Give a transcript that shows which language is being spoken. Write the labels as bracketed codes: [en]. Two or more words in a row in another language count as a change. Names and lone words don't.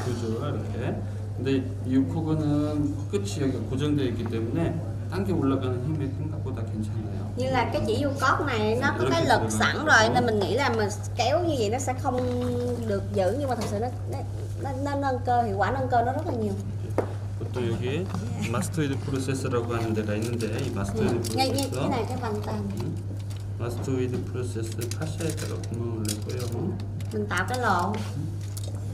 [ko] 그죠 이렇게. 근데 이 코그는 끝이 여기가 고정되어 있기 때문에 당겨 올라가는 힘이 생각보다 괜찮아요. [vi] Như là cái chỉ vô cốt này nó có cái lực sẵn rồi nên mình nghĩ là mình kéo như vậy nó sẽ không được giữ, nhưng mà thật sự nó nâng cơ, hiệu quả nâng cơ nó rất là nhiều. [ko] 또 여기 마스토이드 프로세스라고 하는 데가 있는데 이 마스토이드 [vi] Ngay [ko] 프로세스 [vi] cái này cái vành tàn. [ko] 마스토이드 프로세스 파샤에다가 구멍을 내고요. [vi] Mình tạo cái lỗ.